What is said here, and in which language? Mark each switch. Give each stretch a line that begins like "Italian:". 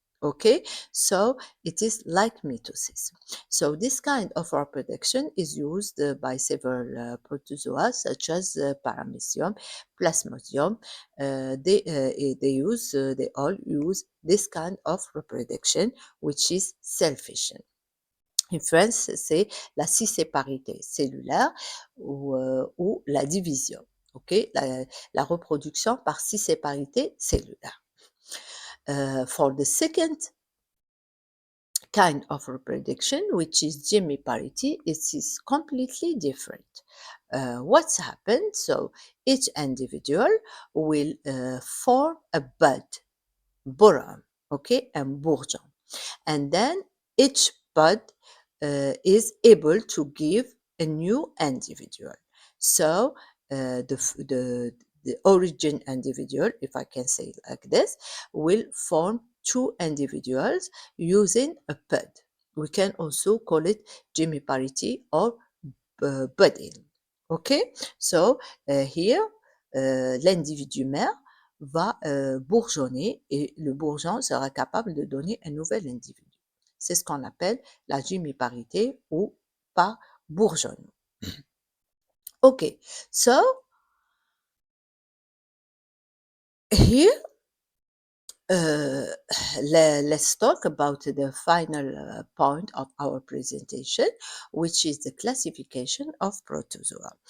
English: Okay, so it is like mitosis. So this kind of reproduction is used by several protozoa such as Paramecium, Plasmodium. They all use this kind of reproduction, which is cell-fission.
French: En France, c'est la cisséparité cellulaire ou la division. Okay, la reproduction par cisséparité cellulaire.
English: For the second kind of reproduction, which is gemiparity, it is completely different. What's happened? So each individual will form a bud, boron, okay, and bourgeon, and then each bud is able to give a new individual. So the origin individual, if I can say it like this, will form two individuals using a bud. We can also call it gemiparity or budding. Okay, so here
French: l'individu mère va bourgeonner et le bourgeon sera capable de donner un nouvel individu. C'est ce qu'on appelle la gemiparité ou par bourgeonnement.
English: Okay, so here uh, let's talk about the final point of our presentation, which is the classification of protozoa.